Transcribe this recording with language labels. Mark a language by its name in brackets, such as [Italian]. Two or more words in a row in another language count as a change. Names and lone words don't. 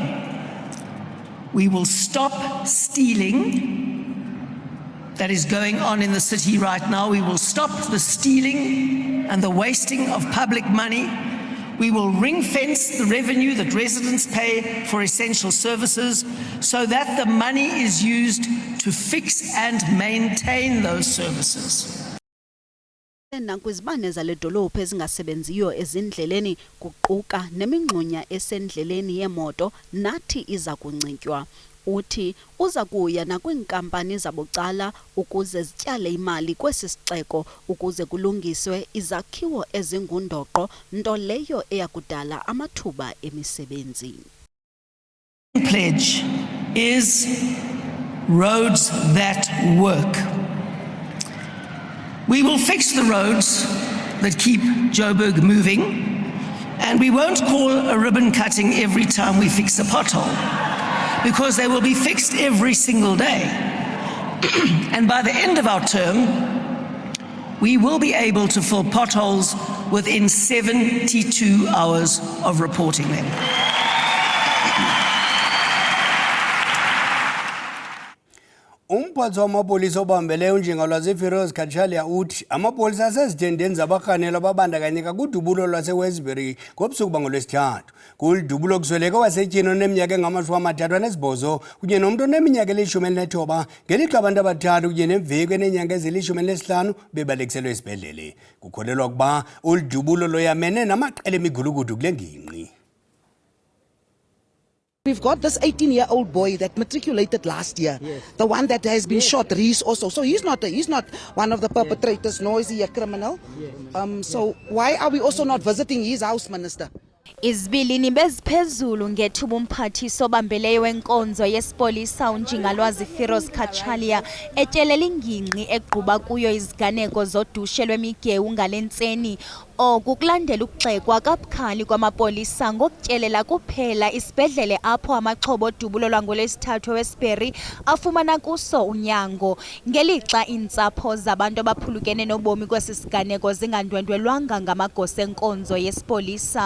[English] We will stop stealing that is going on in the city right now. We will stop the stealing and the wasting of public money. We will ring-fence the revenue that residents pay for essential services so that the money is used to fix and maintain those services. [Xhosa] Nakwizibane zale dolophu ezingasebenziyo ezindleleni kuquka nemingxunya esendleleni yemoto nathi iza kunxitywa. Uthi uza kuya nakwinkampani zabucala ukuze zityale imali kwesi sixeko ukuze kulungiswe izakhiwo ezingundoqo nto leyo eyakudala amathuba emisebenzi. [English] Pledge is roads that work. We will fix the roads that keep Joburg moving, and we won't call a ribbon cutting every time we fix a pothole, because they will be fixed every single day. And by the end of our term, we will be able to fill potholes within 72 hours of reporting them. [Xhosa] Umphathi wamapolisa obambeleyo uNjingalwazi Firoz Kachalia uthi amapolisa asezitendeni zabarhanelwa babandakanyeka kudubulo lwase-Westbury ngobusuku bangolwesithathu. Kulidubulo kusweleka wasetyhini oneminyaka engama-38 kunye nomntu oneminyaka eli-19 ngelixa abantu abathathu kunye nemveki eneenyanga ezili-15 bebalekiselwe esibhedlele. Kukholelwa ukuba ulidubulo loyamene namaqela emigulukudu kule ngingqi. [English] We've got this 18-year-old boy that matriculated last year, the one that has been shot, Reese also. So he's not one of the perpetrators, nor is he a criminal. So why are we also not visiting his house, Minister? [Xhosa] Izibilini beziphezulu ngethuba umphathiso obambeleyo wenkonzo yesipolisa uNjingalwazi Firoz Kachalia etyelela ingingqi egquba kuyo iziganeko zodushe lwemigewu ngalentseni okukulandela ukugxekwa kabukhali kwamapolisa ngokutyelela kuphela isibhedlele apho amaxhobo odubulo lwangolwesithathu eWestbury afumana kuso unyango ngelixa iintsapho zabantu abaphulukene nobomi kwesi siganeko zingandwendwelwanga ngamagosa enkonzo yesipolisa.